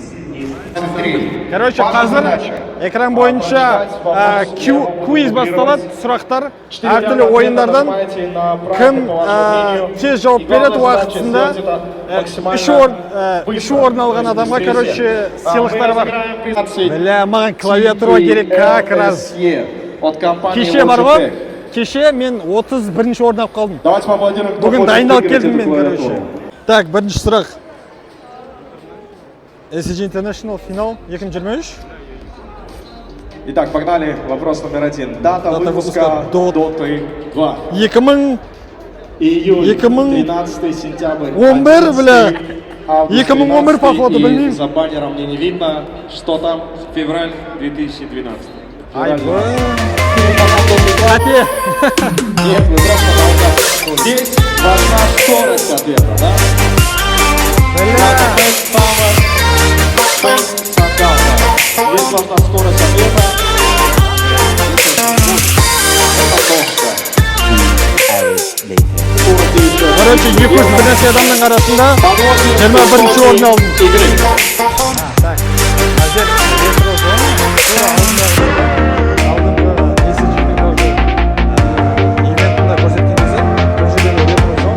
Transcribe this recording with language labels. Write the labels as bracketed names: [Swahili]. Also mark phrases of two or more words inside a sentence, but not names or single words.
[Kazakh] Короче, қазір экран бойынша квиз басталады, сұрақтар әртүрлі ойындардан. Кім тез жауап береді уақытысында. Үш орын алған адамға, короче, сыйлықтар бар. Бля, маған клавиатура керек [Russian] как раз. [Kazakh] Кеше бар ғой, кеше мен 31-ші орын алып қалдым. Бүгін дайындалып келдім мен, короче. Так, бірінші сұрақ. SCG International финал 2023. [Russian] Итак, погнали. Вопрос номер 1. Дата выпуска Dota 2. 2000 Июль, 2000 13 сентябрь. 11, бля. 2011, походу, и блин. за баннером мне не видно, что там. Февраль 2012. Ай, Февраль. Ате. Нет, вы просто молчите. Здесь важна скорость ответа, да? [English] Best power, best sarcasm. [Russian] Здесь важна скорость ответа. Это точно. Скорость еще. [Kazakh] Короче, 200 адамның арасында 21-ші орын алдым. [Russian] Игры. [Kazakh] Әзер ретро зона. Алдыңғы SCG-дің тоже ивентында көрсеткен кезде бұл жердегі ретро зона.